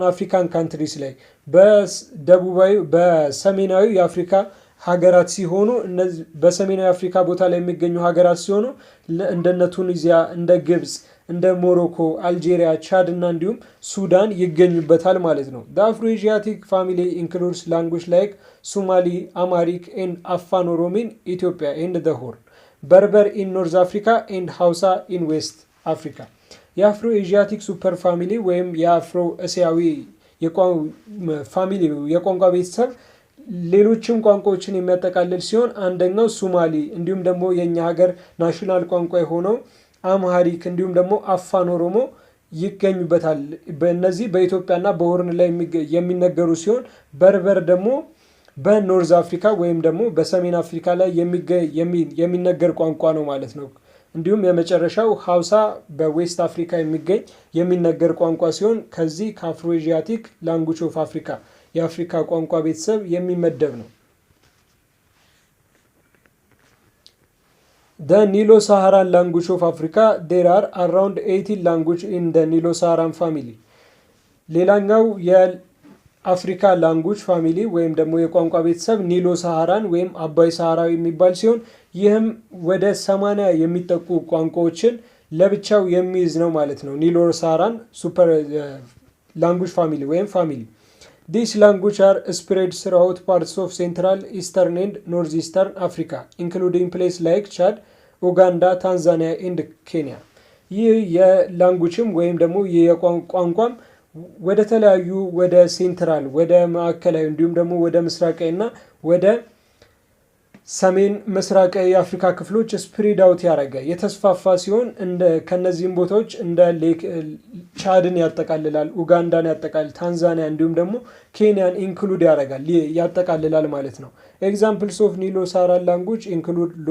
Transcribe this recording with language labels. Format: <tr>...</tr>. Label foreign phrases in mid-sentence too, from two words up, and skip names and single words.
<en>African countries</en> <am>ላይ በደቡባዊ በሰሜናዊ የአፍሪካ ሀገራት ሲሆኑ እነዚህ በሰሜናዊ አፍሪካ ቦታ ላይ የሚገኙ ሀገራት ሲሆኑ እንደነ ቱኒዚያ፣ እንደ ግብጽ፣ እንደ ሞሮኮ፣ አልጄሪያ፣ ቻድ እና እንዲሁም ሱዳን ይገኙበታል ማለት ነው።</am> <en>The Afro-Asiatic family includes language like Somali, Amharic and Afan Oromo in Ethiopia and the Horn, Berber in North Africa and Hausa in</en> <am>West Africa። የአፍሮ ኤዥያቲክ</am> <en>super family</en> <am>ወይም የአፍሮ እስያዊ ፋሚሊ የቋንቋ ቤተሰብ ሌሎችም ቋንቋዎችን የሚያጠቃልል ሲሆን አንደኛው ሱማሊ እንዲሁም ደግሞ የኛ ሀገር ናሽናል ቋንቋ የሆነው አምሃሪክ እንዲሁም ደግሞ አፋን ኦሮሞ ይገኙበታል። በእነዚህ በኢትዮጵያና በሆርን ላይ የሚነገሩ ሲሆን በርበር ደግሞ በኖርዝ አፍሪካ ወይም ደግሞ በሰሜን አፍሪካ ላይ የሚነገር ቋንቋ ነው ማለት ነው። እንዲሁም የመጨረሻው ሀውሳ በዌስት አፍሪካ የሚነገር ቋንቋ ሲሆን ከዚህ ከአፍሮ ኤዥያቲክ</am> <en>language of Africa</en> <am>የአፍሪካ ቋንቋ ቤተሰብ የሚመደብ ነው።</am> <en>The Nilo-Saharan language of Africa there are around 18 language in the Nilo-Saharan family።</en> <am>ሌላኛው የአፍሪካ</am> <en>language family</en> <am>ወይም ደግሞ የቋንቋ ቤተሰብ ኒሎ ሳሃራን ወይም አባይ ሳሃራዊ የሚባል ሲሆን ይህም ወደ 80 የሚጠቁ ቋንቋዎችን ለብቻው የሚይዝ ነው ማለት ነው። ኒሎ ሳሃራን</am> <en>super language family</en> <am>ወይም ፋሚሊ።</am> <en>These languages are spread throughout parts of Central, Eastern and Northeastern Africa, including places like Chad, Uganda, Tanzania and</en> <am>Kenya። ይህ የላንጉጅም ወይም ደግሞ የቋንቋም ወደ ተለያዩ ወደ ሴንትራል ወደ ማዕከላዊ እንዲሁም ደግሞ ወደ ምስራቃዊ እና ወደ ሰሜን ምስራቃዊ የአፍሪካ ክፍሎች</am> <en>spread out</en> <am>ያደረገ የተስፋፋ ሲሆን ከነዚህም ቦታዎች እንደ ቻድን ያጠቃልላል፣ ኡጋንዳን ያጠቃልላል፣ ታንዛኒያ እንዲሁም ደግሞ ኬንያን ኢንክሉድ ያጠቃልላል ማለት ነው።</am> <en>Examples of Nilo Saharan language include</en>